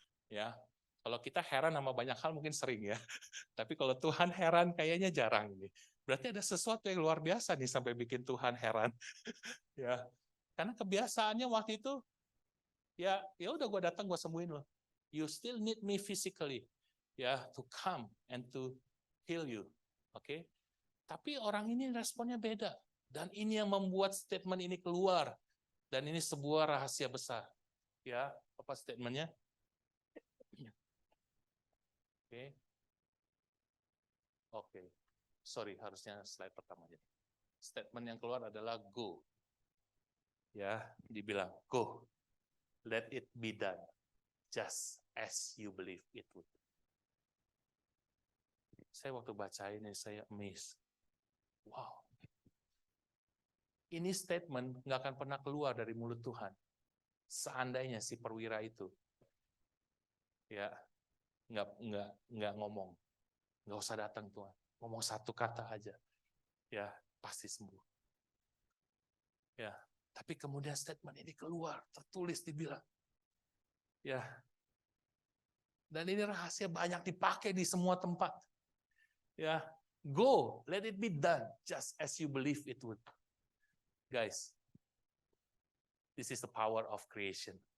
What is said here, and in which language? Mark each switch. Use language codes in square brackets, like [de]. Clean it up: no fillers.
[id] Ya, kalau kita heran sama banyak hal mungkin sering ya. Tapi kalau Tuhan heran kayaknya jarang ini. Berarti ada sesuatu yang luar biasa nih sampai bikin Tuhan heran. Ya, karena kebiasaannya waktu itu ya udah gue datang gue sembuhin lo. [en] You still need me physically. Ya, to come and to heal you. Oke? [id] Tapi orang ini responnya beda. Dan ini yang membuat statement ini keluar. Dan ini sebuah rahasia besar. Ya, apa statementnya? Oke. Sorry, harusnya slide pertamanya. Statement yang keluar adalah go. Ya, dibilang [en] go. Let it be done. Just as you believe it would. [id] Saya waktu baca ini, saya amazed. Wow. Ini statement nggak akan pernah keluar dari mulut Tuhan. Seandainya si perwira itu ya nggak ngomong, Nggak usah datang Tuhan. Ngomong satu kata aja. Ya, pasti sembuh. Ya, tapi kemudian statement ini keluar, tertulis, dibilang. Ya, dan ini rahasia banyak dipakai di semua tempat. [en] Ya, go, let it be done, just as you believe it would. Guys, this is the power of creation.